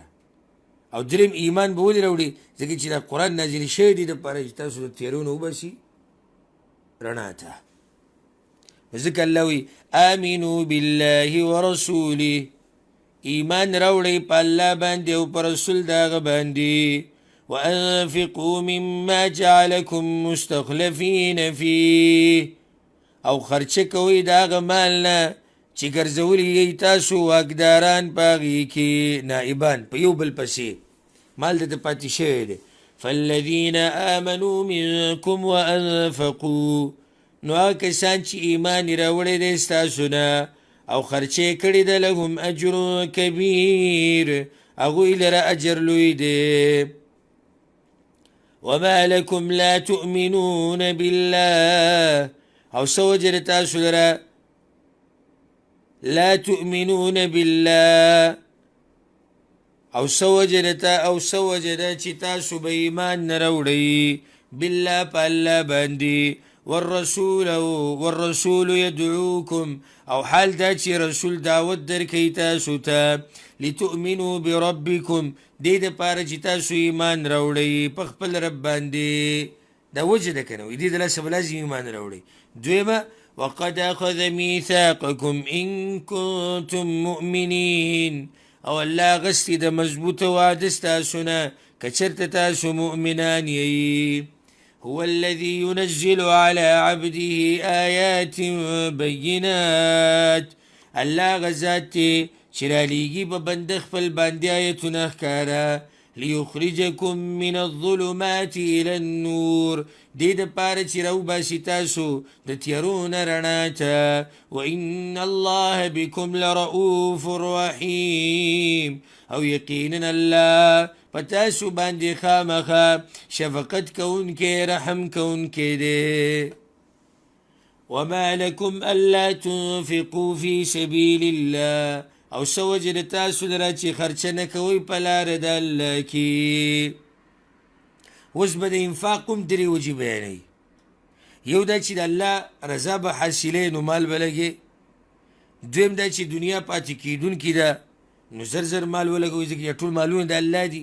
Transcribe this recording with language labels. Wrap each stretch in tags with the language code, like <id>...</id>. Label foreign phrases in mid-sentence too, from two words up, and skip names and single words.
<ps>او دریم ایمان به ولې راوړي؟ ځکه چې دا قرآن نازل شوی دی دپاره چې تاسو د تیارو نه وباسي رڼا ته. ځکه الله وایي</ps> <ar>آمنوا بالله ورسوله،</ar> <ps>ایمان راوړئ په الله باندې او په رسول د هغه باندې.</ps> <ar>وانفقوا مما جعلکم مستخلفین فیه،</ar> <ps>او خرچه کوئ د هغه مال نه چې ګرځولي یې تاسو واکداران په هغې کې، نائبان په یو بل پسې مال درته پاتې شوی دی.</ps> <ar>فالذین آمنوا منکم وانفقوا،</ar> <ps>نو هغه کسان چې ایمان یې راوړی دی ستاسو نه او خرچه یې کړې ده،</ps> <ar>لهم اجر کبیر،</ar> <ps>هغوی لره اجر لوی دی.</ps> <ar>وما لكم لا تؤمنون بالله،</ar> <ps>او څه وجه ده تاسو لره</ps> <ar>لا تؤمنون بالله،</ar> <ps>او څه وجه ده چې تاسو به ایمان نه راوړئ بالله په الله باندې.</ps> <ar>والرسول يدعوكم،</ar> <ps>او حال دا چې رسول دعوت درکوي تاسو ته،</ps> <ar>لتؤمنوا بربکم،</ar> <ps>دې دپاره چې تاسو ایمان راوړئ په خپل رب باندې. دا وجه ده که نه وي، دې د لاسه به لازم ایمان راوړئ. دویمه</ps> <ar>وقد اخذ میثاقکم ان کنتم مؤمنین،</ar> <ps>او الله اخیستی د مضبوطه وعده ستاسو نه که چېرته تاسو مؤمنان یئ.</ps> <ar>هو الذي ينزل على عبده آيات بينات،</ar> <ps>الله غزات چې رالیږي په بنده خپل باندې آیتونه ښکاره،</ps> <ar>ليخرجكم من الظلمات الى النور،</ar> <ps>دې دپاره چې راوباسي تاسو د تیارو نه رڼا ته.</ps> <ar>وان الله بكم لرؤوف رحیم،</ar> <ps>او یقینا الله په تاسو باندې خامخا شفقت کوونکی رحم کوونکی دی.</ps> <ar>وما لكم الا تنفقوا في سبيل الله،</ar> <ps>او څه وجه د تاسو لره چې خرچه نه کوئ په لاره د الله کې. اوس به د انفاق کوم درې وجې بیانوي. یو دا چې د الله رضا به حاصلوي نو مال به لګې. دویم دا چې دنیا پاتې کېدونکې ده نو زر زر مال ولګوئ ځکه ټول مالونه د الله دي.</ps>